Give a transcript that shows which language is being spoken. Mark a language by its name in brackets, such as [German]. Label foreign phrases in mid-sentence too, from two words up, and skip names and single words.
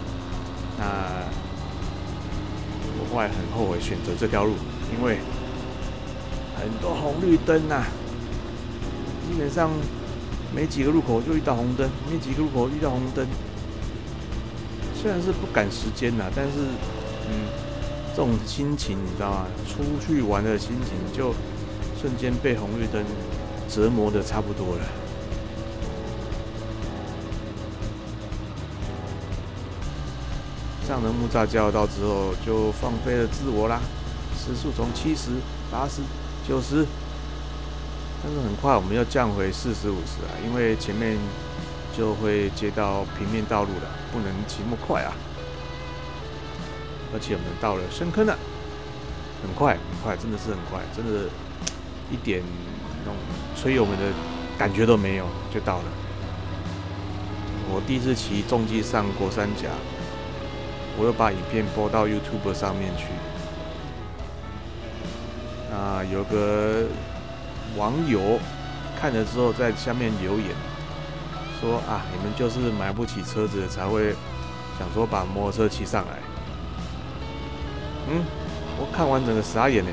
[Chinese] 那我後來很後悔選擇這條路，因為很多紅綠燈啊，基本上沒幾個路口就遇到紅燈，沒幾個路口遇到紅燈。雖然是不趕時間吶，但是這種心情你知道嗎？出去玩的心情就瞬間被紅綠燈折磨的差不多了。上了木柵交流道之後，就放飛了自我啦，時速從70、80、90，但是很快我們要降回40、50啊，因為前面就會接到平面道路了，不能騎那麼快啊。而且我們到了深坑了，很快，真的是很快，真的，一點那種催油門的感覺都沒有，就到了。我第一次騎重機上國三甲，我又把影片播到 YouTube 上面去。有個網友看了之後在下面留言說啊，你們就是買不起車子才會想說把摩托車騎上來。我看完整個傻眼呢。